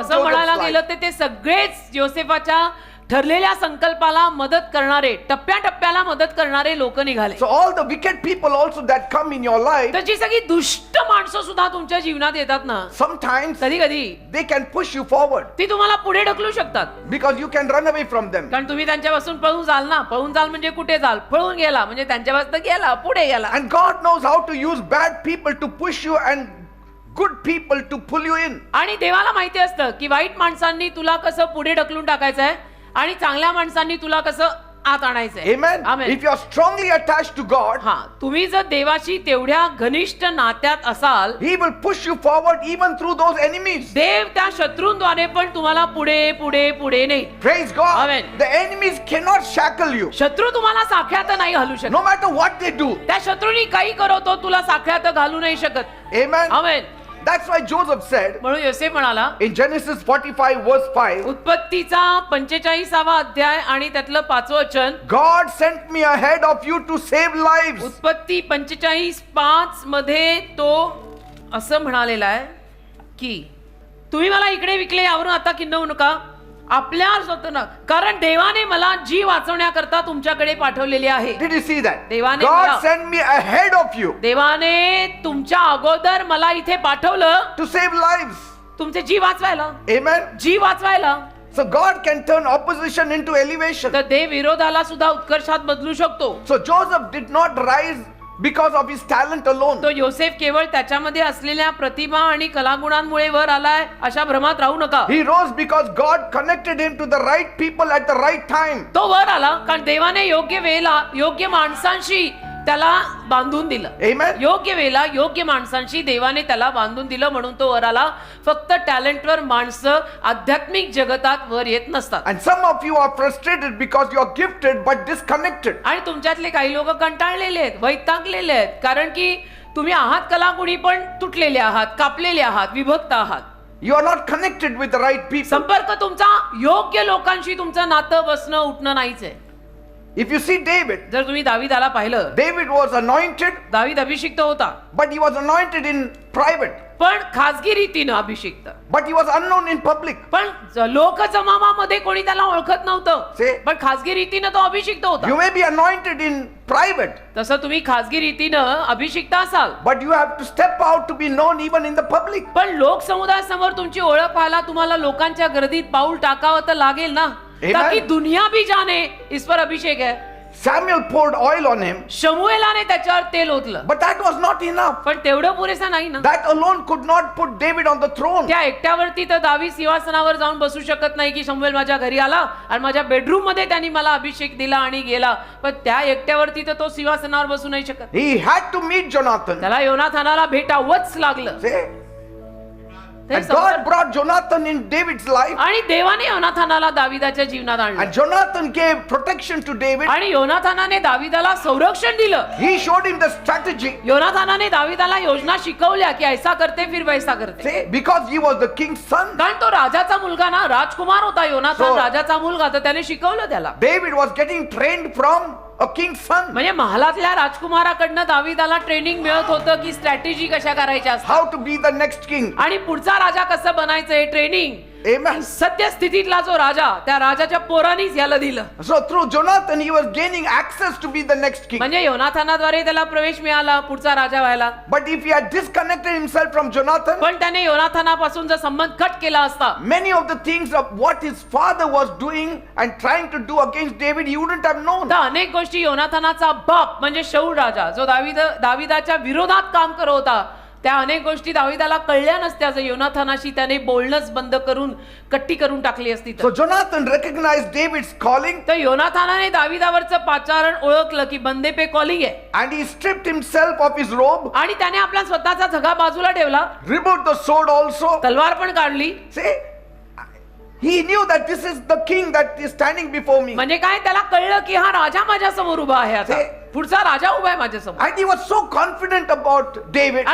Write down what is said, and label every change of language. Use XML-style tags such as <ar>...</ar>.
<mr>असं म्हणायला</mr> <en>Joseph's</en> <mr>गेलं</mr> <en>life.</en> <mr>तर ते सगळेच योसेफाच्या ठरलेल्या संकल्पाला मदत करणारे, टप्प्याटप्प्याला मदत करणारे लोक निघाले.</mr> <en>So all the wicked people also that come in your life,</en> <mr>तर जी सगळी दुष्ट माणसं सुद्धा तुमच्या जीवनात येतात ना,</mr> <en>sometimes</en> <mr>कधी कधी</mr> <en>they can push you forward</en> <mr>ती तुम्हाला पुढे ढकलू शकतात.</mr> <en>because you can run away from them.</en> <mr>कारण तुम्ही त्यांच्यापासून पळून जाल ना. पळून जाल म्हणजे कुठे जाल, पळून गेला म्हणजे त्यांच्यापासून गेला, पुढे गेला.</mr> <en>And God knows how to use bad people to push you and good people to pull you in.</en> <mr>आणि देवाला माहिती असतं की वाईट माणसांनी तुला कसं पुढे ढकलून टाकायचंय आणि चांगल्या माणसांनी तुला कसं आत आणायचंय.</mr> <en>Amen. Amen. If you are strongly attached to God,</en> <mr>हा, तुम्ही जर देवाशी तेवढ्या घनिष्ठ नात्यात असाल,</mr> <en>He will push you forward even through those enemies.</en> <mr>देव त्या शत्रूंद्वारे पण तुम्हाला पुढे पुढे पुढे नाही.</mr> <en>Praise God. Amen. The enemies cannot shackle you.</en> <mr>शत्रू तुम्हाला साखळ्यात नाही घालू शकत.</mr> <en>No matter what they do.</en> <mr>त्या शत्रूनी काही करतो तुला साखळ्यात घालू नाही शकत.</mr> <en>Amen.</en> <mr>Amen.</mr> <en>That's why Joseph said</en> <mr>म्हणून योसेफ म्हणाला</mr> <en>in Genesis 45 verse 5,</en> <mr>उत्पत्तीचा 45वा अध्याय आणि त्यातलं 5वं वचन,</mr> <en>God sent me ahead of you to save lives.</en> <mr>उत्पत्ती 45:5 मध्ये तो असं म्हणालेला आहे की तुम्ही मला इकडे विकले यावरून आता खिन्न होऊ नका, आपल्या स्वतःनं, कारण देवाने मला जीव वाचवण्याकरता तुमच्याकडे पाठवलेले आहे.</mr> <en>Did you see that?</en> <mr>देवाने</mr> <en>God</en> <mr>मला-</mr> <en>sent me ahead of you</en> <mr>देवाने तुमच्या अगोदर मला इथे पाठवलं</mr> <en>to save lives.</en> <mr>तुमचे जीव वाचवायला.</mr> <en>Amen.</en> <mr>जीव वाचवायला.</mr> <en>So God can turn opposition into elevation.</en> <mr>तर देव विरोधाला सुद्धा उत्कर्षात बदलू शकतो.</mr> <en>So Joseph did not rise because of his talent alone.</en> <mr>तो योसेफ केवळ त्याच्यामध्ये असलेल्या प्रतिभा आणि कलागुणांमुळे वर आलाय अशा भ्रमात राहू नका.</mr> <en>He rose because God connected him to the right people at the right time.</en> <mr>तो वर आला कारण देवाने योग्य वेळेला योग्य माणसांशी त्याला बांधून दिलं.</mr> <en>Amen.</en> <mr>योग्य वेळेला योग्य माणसांशी देवाने त्याला बांधून दिलं म्हणून तो वर आला. फक्त टॅलेंटवर माणसं आध्यात्मिक जगतात वर येत नसतात.</mr> <en>And some of you are frustrated because you are gifted but disconnected.</en> <mr>आणि तुमच्यातले काही लोक कंटाळलेले आहेत, वैतागलेले आहेत, कारण की तुम्ही आहात कलागुणी पण तुटलेले आहात, कापलेले आहात, विभक्त आहात.</mr> <en>You are not connected with the right people.</en> <mr>संपर्क तुमचा योग्य लोकांशी तुमचं नातं बसणं उठणं नाहीच आहे.</mr> <en>If you see David,</en> <mr>जर तुम्ही दावीदाला पाहिलं,</mr> <en>David was anointed,</en> <mr>दावीद अभिषिक्त होता,</mr> <en>but he was anointed in private.</en> <mr>पण खासगी रीतीनं अभिषिक्त.</mr> <en>But he was unknown in public.</en> <mr>पण लोकजमावामध्ये कोणी त्याला ओळखत नव्हतं,</mr> <en>See?</en> <mr>पण खासगी रीतीनं तो अभिषिक्त होता.</mr> <en>You may be anointed in private,</en> <mr>तसं तुम्ही खासगी रीतीनं अभिषिक्त असाल,</mr> <en>but you have to step out to be known even in the public.</en> <mr>पण लोक समुदायासमोर तुमची ओळख व्हायला तुम्हाला लोकांच्या गर्दीत पाऊल टाकावं तर लागेल ना,</mr> <en>Amen.</en> <hi>ताकि दुनिया भी जाने इस पर अभिषेक है.</hi> <en>Samuel poured oil on him,</en> <mr>शमूएलाने त्याच्यावर तेल ओतलं,</mr> <en>but that was not enough.</en> <mr>पण तेवढं पुरेसं नाही ना.</mr> <en>That alone could not put David on the throne.</en> <mr>त्या एकट्यावरती तर दावीद सिंहासनावर जाऊन बसू शकत नाही की शमूएल माझ्या घरी आला आणि माझ्या बेडरूम मध्ये त्यांनी मला अभिषेक दिला आणि गेला, पण त्या एकट्यावरती तर तो सिंहासनावर बसू नाही शकत.</mr> <en>He had to meet Jonathan.</en> <mr>त्याला योनाथानाला भेटावंच लागलं.</mr> <en>See?</en> <mr>ते</mr> <en>And</en> <mr>समजलं.</mr> <en>God brought Jonathan in David's life.</en> <mr>आणि देवाने योनाथानाला दाविदाच्या जीवनात आणलं,</mr> <en>And Jonathan gave protection to David.</en> <mr>आणि योनाथानाने दाविदाला संरक्षण दिलं.</mr> <en>He showed him the strategy.</en> <mr>योनाथानाने दाविदाला योजना शिकवल्या की</mr> <hi>ऐसा करते फिर वैसा करते.</hi> <en>See? Because he was the king's son.</en> <mr>कारण तो राजाचा मुलगा ना, राजकुमार होता योनाथान,</mr> <en>So-</en> <mr>राजाचा मुलगा, तर त्याने शिकवलं त्याला.</mr> <en>David was getting trained from a king's son.</en> <mr>म्हणजे महालातल्या राजकुमाराकडनं दाविदाला ट्रेनिंग मिळत होतं की स्ट्रॅटेजी कशा करायच्या असतात</mr> <en>How to be the next king.</en> <mr>आणि पुढचा राजा कसं बनायचं हे ट्रेनिंग</mr> <en>Amen.</en> <mr>सद्यस्थितीतला जो राजा, त्या राजाच्या पोरांनीच याला दिलं.</mr> <en>So through Jonathan he was gaining access to be the next king.</en> <mr>म्हणजे योनाथानाद्वारे त्याला प्रवेश मिळाला पुढचा राजा व्हायला.</mr> <en>But if he had disconnected himself from Jonathan,</en> <mr>पण त्याने योनाथानापासून जर संबंध कट केला असता,</mr> <en>many of the things of what his father was doing and trying to do against David, he wouldn't have known.</en> <mr>तर अनेक गोष्टी योनाथानाचा बाप म्हणजे शाऊल राजा, जो दाविदाच्या विरोधात काम करत होता, त्या अनेक गोष्टी दाविदाला कळल्या नसत्या जर योनाथानाशी त्याने बोलणंच बंद करून कट्टी करून टाकली असती तर.</mr> <en>So Jonathan recognized David's calling</en> <mr>तर योनाथानाने दाविदावरचं पाचारण ओळखलं की</mr> <hi>बंदे पे</hi> <mr>कॉलिंग आहे,</mr> <en>and he stripped himself of his robe,</en> <mr>आणि त्याने आपला स्वतःचा झगा बाजूला ठेवला,</mr> <en>removed the sword also.</en> <mr>तलवार पण काढली.</mr> <en>See, he knew that this is the king that is standing before me.</en> <mr>म्हणजे काय, त्याला कळलं की हा राजा माझ्या समोर उभा आहे, आता ते- पुढचा राजा उभा आहे माझ्या समोर.</mr> <en>And he was so confident about David</en>